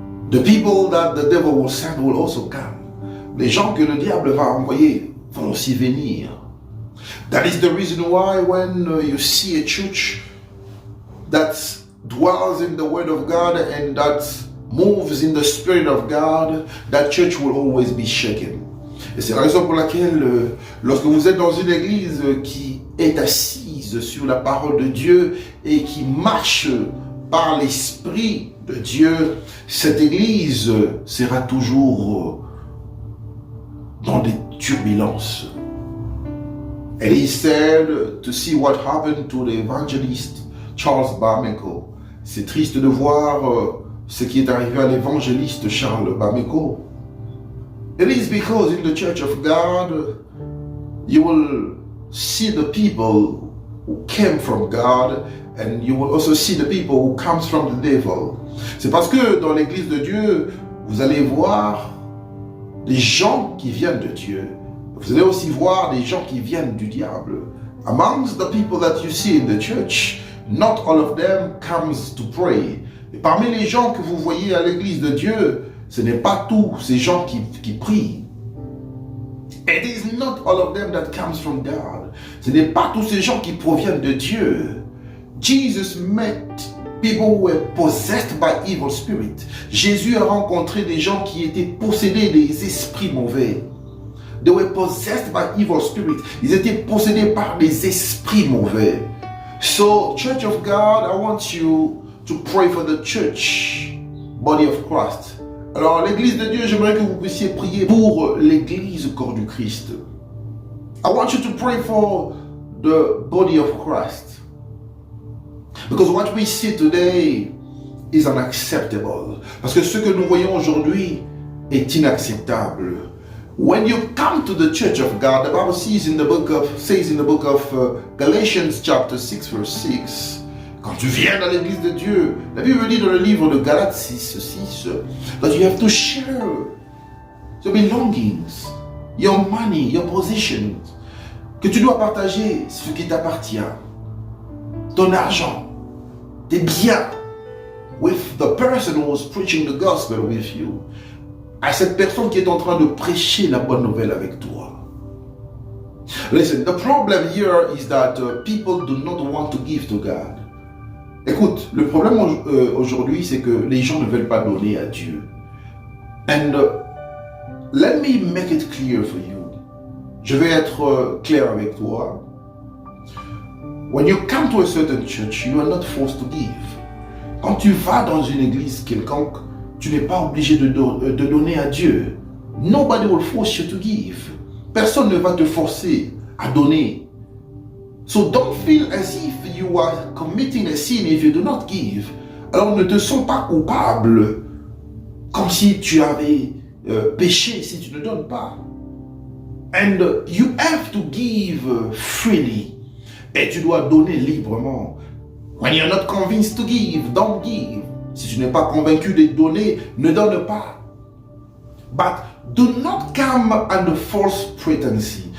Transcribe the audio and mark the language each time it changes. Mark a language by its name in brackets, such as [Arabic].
[English] The people that the devil will send will also come. [French] Les gens que le diable va envoyer vont aussi venir. [English] That is the reason why when you see a church that dwells in the word of God and that moves in the spirit of God, that church will always be shaken. [French] Et c'est la raison pour laquelle lorsque vous êtes dans une église qui est assise sur la parole de Dieu et qui marche par l'Esprit de Dieu, cette église sera toujours dans des turbulences. [English] And he said to see what happened to the evangelist Charles Bameko. [French] C'est triste de voir ce qui est arrivé à l'évangéliste Charles Bameko. [English] It is because in the church of God, you will see the people who came from God and you will also see the people who comes from the devil. [French] C'est parce que dans l'église de Dieu, vous allez voir des gens qui viennent de Dieu. Vous allez aussi voir des gens qui viennent du diable. [English] Amongst the people that you see in the church, not all of them comes to pray. [French] Et parmi les gens que vous voyez à l'église de Dieu, ce n'est pas tous ces gens qui prient. [English] It is not all of them that comes from God. [French] Ce n'est pas tous ces gens qui proviennent de Dieu. [English] Jesus met people who were possessed by evil spirits. [French] Jésus a rencontré des gens qui étaient possédés des esprits mauvais. [English] They were possessed by evil spirits. [French] Ils étaient possédés par des esprits mauvais. [English] So, Church of God, I want you to pray for the church, body of Christ. [French] Alors, l'église de Dieu, j'aimerais que vous puissiez prier pour l'église corps du Christ. [English] I want you to pray for the body of Christ. Because what we see today is unacceptable. [French] Parce que ce que nous voyons aujourd'hui est inacceptable. [English] When you come to the church of God, the Bible says in the book of Galatians chapter 6 verse 6, [French] quand tu viens dans l'église de Dieu, la Bible dit dans le livre de Galates 6, [English] that you have to share your belongings, your money, your possessions, [French] que tu dois partager ce qui t'appartient, ton argent, tes biens, [English] with the person who was preaching the gospel with you, [French] à cette personne qui est en train de prêcher la bonne nouvelle avec toi. [English] Listen, the problem here is that people do not want to give to God. [French] Écoute, le problème aujourd'hui, c'est que les gens ne veulent pas donner à Dieu. [English] And let me make it clear for you. [French] Je vais être clair avec toi. [English] When you come to a certain church, you are not forced to give. [French] Quand tu vas dans une église quelconque, tu n'es pas obligé de donner à Dieu. [English] Nobody will force you to give. [French] Personne ne va te forcer à donner. [English] So don't feel as if you are committing a sin if you do not give. [French] Alors ne te sens pas coupable comme si tu avais péché si tu ne donnes pas. [English] And you have to give freely. [French] Et tu dois donner librement. [English] When you're not convinced to give, don't give. [French] Si tu n'es pas convaincu de donner, ne donne pas. [English] But do not come under false pretense.